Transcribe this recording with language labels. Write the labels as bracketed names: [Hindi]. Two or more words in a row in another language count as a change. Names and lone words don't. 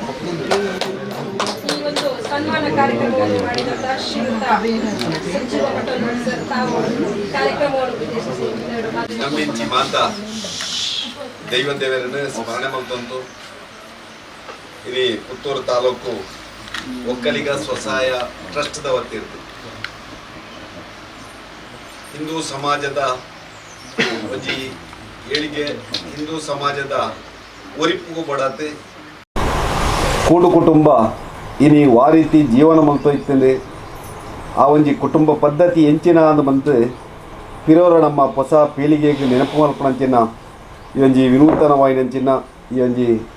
[Kannada] ಈ ಒಂದು ಸನ್ಮಾನ ಕಾರ್ಯಕ್ರಮವನ್ನು ಮಾಡಿದಂತಹ ಶ್ರೀಯುತ ಸಚಿವ ಸರ್ ತಾವು ಕಾರ್ಯಕ್ರಮವನ್ನು ಉದ್ದೇಶಿಸಿ [Tulu] ನಮ್ಮ ಮಾತಾ ದೈವ ದೇವರನ್ನು ಸ್ಮರಣೆ ಮಾಡ್ತಂತು ಇಲ್ಲಿ ಪುತ್ತೂರು ತಾಲೂಕು ಒಕ್ಕಲಿಗ ಸ್ವಸಹಾಯ ಟ್ರಸ್ಟ್ದ ವತಿಯಿರ್ತು ಹಿಂದೂ ಸಮಾಜದ ಒಂಜಿ ಏಳಿಗೆ ಹಿಂದೂ ಸಮಾಜದ ಒರಿಪುಗು ಬಡತೆ ಕೂಡು ಕುಟುಂಬ ಇನಿ ವಾರೀತಿ ಜೀವನ ಮಲ್ತೋಯ್ತಂದೆ ಆ ಒಂಜಿ ಕುಟುಂಬ ಪದ್ಧತಿ ಎಂಚಿನ ಅಂದು ಬಂತು ಪಿರೋರ ನಮ್ಮ ಹೊಸ ಪೀಳಿಗೆಗೆ ನೆನಪು ಮಲ್ಪಣಂಚಿನ ಈ ಒಂಜಿ ವಿನೂತನವಾಯಿನಂಚಿನ ಈ ಒಂಜಿ